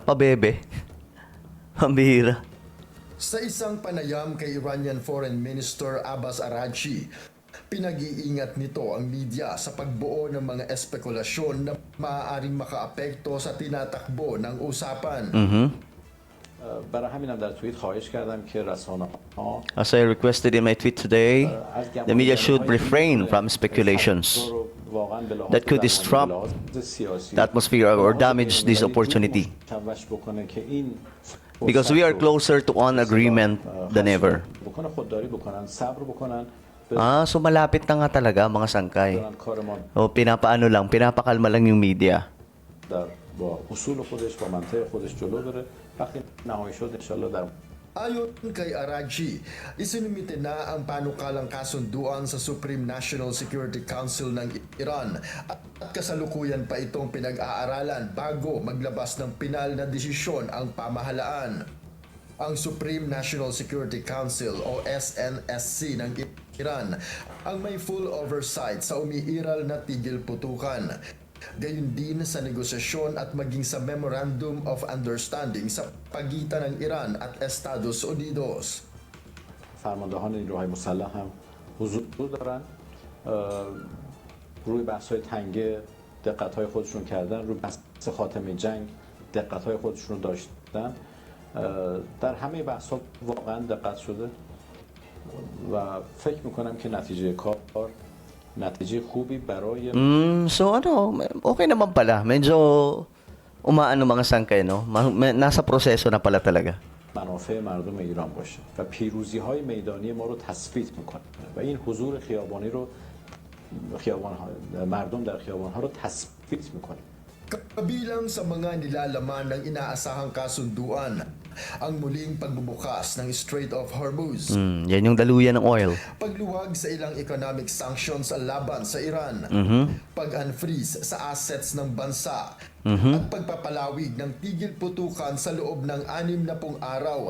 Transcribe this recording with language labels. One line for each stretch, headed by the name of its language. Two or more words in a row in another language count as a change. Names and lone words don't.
Filipino: Pabebe. Pambihira. Sa isang panayam kay
English: Iranian Foreign Minister
Filipino: Abbas Araghchi, pinag-iingat nito ang media sa pagbuo ng mga espekulasyon na maaaring makaapekto sa tinatakbo ng usapan.
Persian: برای همینم در توییت خواهش کردم که رسانه‌ها
English: As I requested in my tweet today, the media should refrain from speculations that could disrupt the atmosphere or damage this opportunity. Because we are closer to an agreement than ever.
Filipino: So malapit na nga talaga mga sangkay. O pinapakalma lang yung media.
Persian: با اصول خودش با منطق خودش جلو بره وقتی نهایی شد انشالله در
Filipino: Ayon kay Araghchi, isinumite na ang panukalang kasunduan sa Supreme National Security Council ng Iran at kasalukuyan pa itong pinag-aaralan bago maglabas ng pinal na desisyon ang pamahalaan. Ang Supreme National Security Council o SNSC ng Iran ang may
English: full oversight
Filipino: sa umiiral na tigil putukan. Gayon din sa negosasyon at maging sa Memorandum of Understanding sa pagitan ng Iran at Estados Unidos.
Persian: فرماندهان نیروهای مسلح هم حضور دارن روی بحث‌های تنگه دقت‌های خودشون کردن، روی بحث خاتمه جنگ دقت‌های خودشون رو داشتن. در همه بحث‌ها واقعا دقت شده و فکر می‌کنم که نتیجه کار نتیجه خوبی برای
Filipino: So okay naman pala. Medyo umaano mga sangkay, no? Nasa proseso na pala talaga.
Persian: منافع مردم ایران باشه و پیروزی‌های میدانی ما رو تثبیت می‌کنه و این حضور خیابانی رو مردم در خیابان‌ها رو تثبیت می‌کنه.
Filipino: Kabilang sa mga nilalaman ng inaasahang kasunduan, ang muling pagbubukas ng Strait of Hormuz, Yan yung daluyan ng oil. pagluwag sa ilang
English: economic sanctions
Filipino: laban sa Iran, pag-unfreeze sa assets ng bansa, at pagpapalawig ng tigil putukan sa loob ng 60 araw